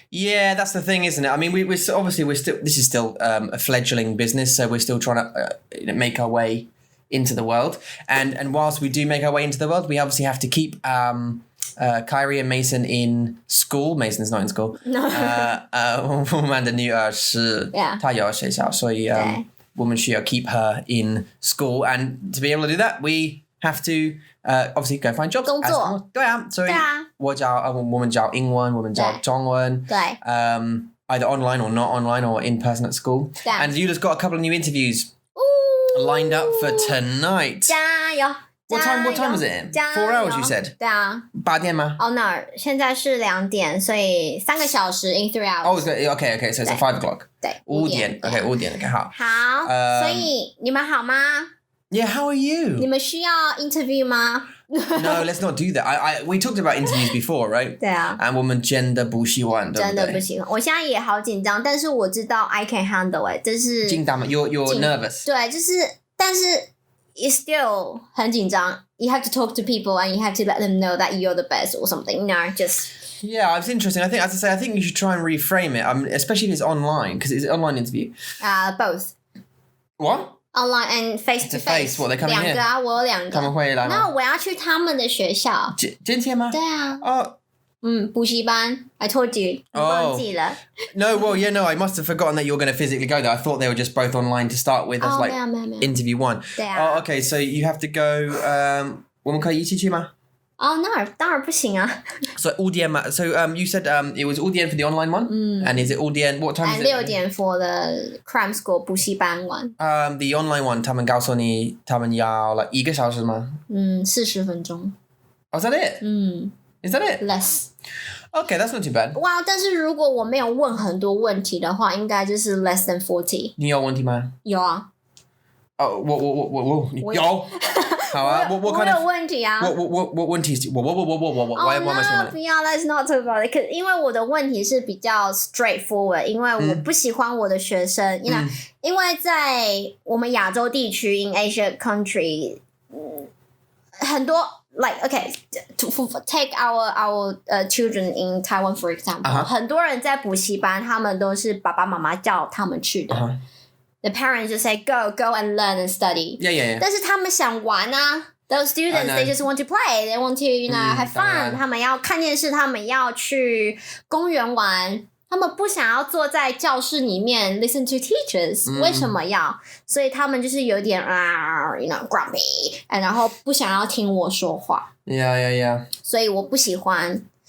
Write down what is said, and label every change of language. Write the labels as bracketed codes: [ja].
[en] Yeah, that's the thing, isn't it? I mean, we're still, this is still a fledgling business, so we're still trying to make our way into the world. And whilst we do make our way into the world, we obviously have to keep Kyrie and Mason in school. Mason's not in school. No. [zh] 我们的女儿是 [en] Yeah. [zh] 她有学校，所以我们需要 [en] keep her in school. And to be able to do that, we have to obviously go find jobs. [zh] 工作。对啊，所以我们教英文，我们教中文。对。 [en] Either online or not online or in person at school. [zh] 对。 [en] And Eula's got a couple of new interviews lined up for tonight. [zh] 加油！ [en] What time was it? 4 hours, you said? [zh] 对啊。 8點嗎？ [en] Oh no, [zh] 現在是2點，所以3個小時 [en] in 3 hours. Oh, okay, so it's at 5 o'clock. [zh] 對 5點 Okay, 5點 Okay, 好。好，所以你們好嗎？ [en] Yeah, how are you? [zh] 你們需要 interview 嗎？ [en] No, let's not do that. We talked about interviews before, right? [zh] 對啊。 And 我們真的不喜歡，對不對？真的不喜歡，我現在也好緊張，但是我知道 [en] I can handle it， [zh] 就是。緊張嗎？ [en] You're nervous. [zh] 對，就是，但是 [en] it's still [zh] 很緊張。 [en] You have to talk to people and you have to let them know that you're the best or something. No, just. Yeah, it's interesting. I think, as I say, I think you should try and reframe it. Especially if it's online, because it's an online interview. Both. What? Online and face to face. What, they're coming here? [zh] 2個啊，我有2個。他們會來嗎？那我要去他們的學校。今天嗎？對啊。 [en] 補習班 I told you. [zh] 你忘記了。 [en] No, well, yeah, no, I must have forgotten that you were going to physically go there. I thought they were just both online to start with as like [zh] 沒有 [en] interview 1. [zh] 對啊。 [en] Oh, okay, so you have to go, [zh] 我們可以一起去嗎？當然不行啊。 [en] So 5點 so you said it was 5點 for the online one? And is it 5點 what time is it? 6點 for the cram school 補習班one. The online one [zh] 他們告訴你他們要like 1個小時嗎？40分鐘。 [en] Oh, is that it? Is that it? Less. Okay, that's not too bad. [zh] 哇，但是如果我没有问很多问題的話，應該就是 [en] less than 40. [zh] 你有問題嗎？有啊。我有。好啊，我有問題啊。我問題是， [en] why am I saying that? [zh] 不要 [en] let's not talk about it. [zh] 因為我的問題是比較 straightforward， 因為我不喜歡我的學生，因為在我們亞洲地區 [en] in Asia country， [zh] 很多 [en] like okay to take our children in Taiwan for example， [zh] 很多人在補習班，他們都是爸爸媽媽叫他們去的。 [en] the parents just say go and learn and study. Yeah. [zh] 但是他们想玩啊。 [en] Those students, they just want to play. They want to, have fun. [zh] 他们要看电视，他们要去公园玩。他们不想要坐在教室里面 [en] listen to teachers. [zh] 为什么要？所以他们就是有点grumpy， 然后不想要听我说话。 [en] Yeah. [zh] 所以我不喜欢。